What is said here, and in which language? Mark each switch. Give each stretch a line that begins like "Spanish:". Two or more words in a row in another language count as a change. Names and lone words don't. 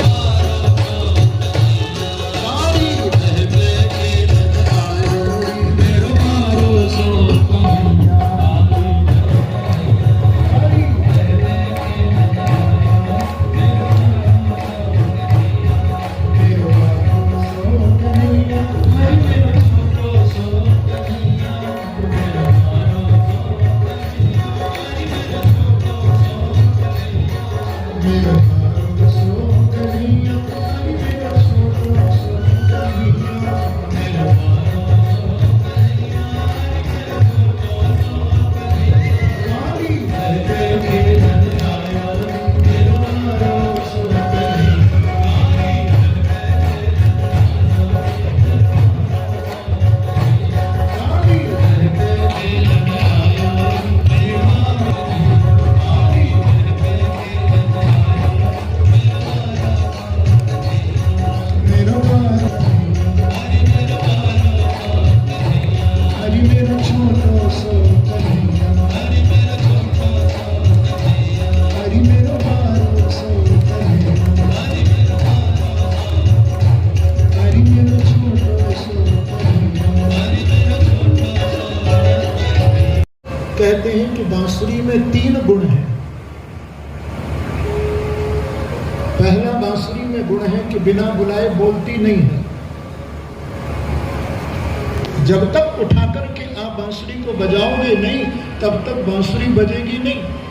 Braj: काली रह पे खेलन आयो रे, मेरो बारो सो कन्हैया। काली रह पे खेलन आयो रे, मेरो बारो सो कन्हैया। हरि मेरो छोटो सो कन्हैया, मेरो बारो सो कन्हैया, हरि मेरो छोटो सो कन्हैया। मेरो बारो सो कन्हैया, हरि मेरो छोटो सो कन्हैया। मेरो बारो सो कन्हैया, हरि मेरो छोटो सो कन्हैया। काली रह पे खेलन आयो रे, मेरो बारो सो कन्हैया। काली रह पे खेलन आयो रे, मेरो काली रह पे खेलन आयो मेरो बारो, हरि मेरो छोटो सो कन्हैया। हरि मेरो बारो सो कन्हैया, हरि मेरो छोटो सो कन्हैया।
Hindi: कहते हैं कि बांसुरी में 3 गुण हैं। पहला बांसुरी में गुण है कि बिना बुलाए बोलती नहीं है। जब तक उठा करके आप बांसुरी को बजाओगे नहीं, तब तक बांसुरी बजेगी नहीं।